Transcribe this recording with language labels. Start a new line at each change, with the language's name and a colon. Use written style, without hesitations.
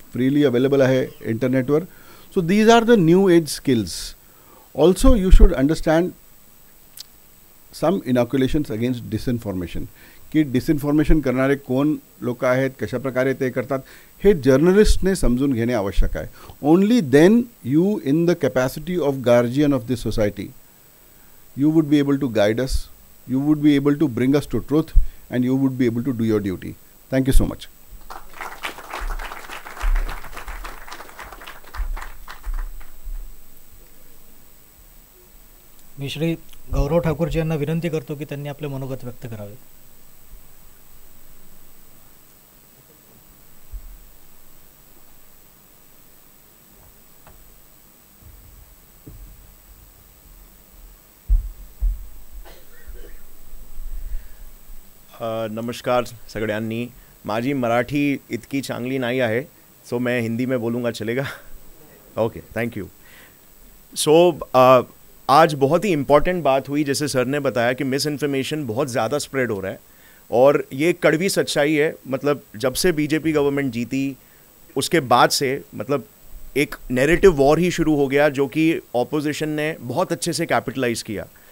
Marathi: Freely available आहे इंटरनेटवर.
English: So these are the new age skills. Also you should understand some inoculations against disinformation.
Marathi: की disinformation करणारे कोण लोक आहेत, कशाप्रकारे ते करतात हे जर्नलिस्टने समजून घेणे आवश्यक आहे.
English: Only then you in the capacity of guardian of this society you would be able to guide us, you would be able to bring us to truth, and you would be able to do your duty. Thank you so much.
Marathi: मी श्री गौरव ठाकूरजी यांना विनंती करतो की त्यांनी आपले मनोगत व्यक्त करावे. नमस्कार सगळ्यांनी. माझी मराठी इतकी चांगली नाही आहे,
Hindi: सो मैं हिंदी में बोलूँगा, चलेगा?
English: Okay, thank you.
Hindi: सो आज बहुत ही इम्पॉर्टेंट बात हुई. जैसे सर ने बताया कि मिस इन्फॉर्मेशन बहुत ज़्यादा स्प्रेड हो रहा है और ये कड़वी सच्चाई है. मतलब जब से बीजेपी गवर्नमेंट जीती उसके बाद से मतलब एक नैरेटिव वॉर ही शुरू हो गया जो कि ऑपोजिशन ने बहुत अच्छे से कैपिटलाइज़ किया.